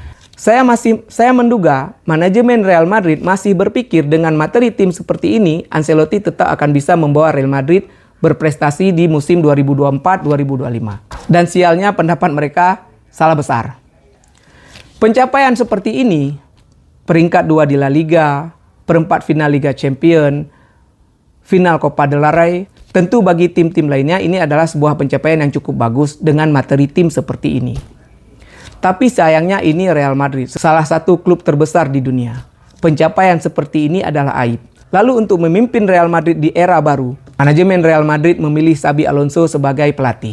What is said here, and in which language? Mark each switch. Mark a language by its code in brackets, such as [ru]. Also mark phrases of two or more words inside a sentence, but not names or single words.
[id] Saya menduga manajemen Real Madrid masih berpikir dengan materi tim seperti ini, Ancelotti tetap akan bisa membawa Real Madrid berprestasi di musim 2024-2025. Dan sialnya pendapat mereka salah besar. Pencapaian seperti ini, peringkat 2 di La Liga, perempat final Liga Champions, final Copa del Rey, tentu bagi tim-tim lainnya ini adalah sebuah pencapaian yang cukup bagus dengan materi tim seperti ini. Tapi sayangnya ini Real Madrid, salah satu klub terbesar di dunia. Pencapaian seperti ini adalah aib. Lalu untuk memimpin Real Madrid di era baru, manajemen Real Madrid memilih Xabi Alonso sebagai pelatih.